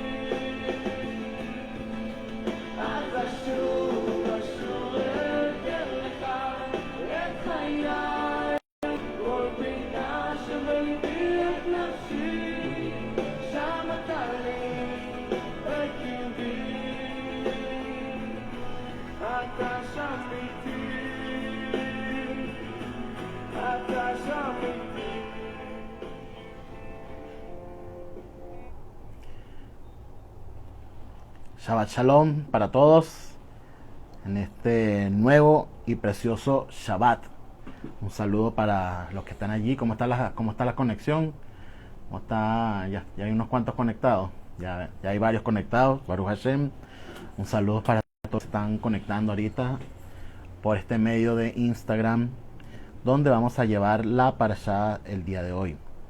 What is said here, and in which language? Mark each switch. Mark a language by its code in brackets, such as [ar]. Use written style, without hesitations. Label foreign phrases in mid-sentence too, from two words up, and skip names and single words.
[he] אז אשוב ואתן לך את חיי כל פינה שבליבי את נפשי שם אתה לי בקרבי אתה שם איתי אתה שם איתי שבת שלום [es] para todos en este nuevo y precioso Shabbat. Un saludo para los que están allí. ¿Cómo está la conexión? ¿Cómo está? Ya hay unos cuantos conectados. Ya hay varios conectados. [he] ברוך השם. [es] Un saludo para todos que están conectando ahorita por este medio de Instagram, donde vamos a llevar la parashá el día de hoy.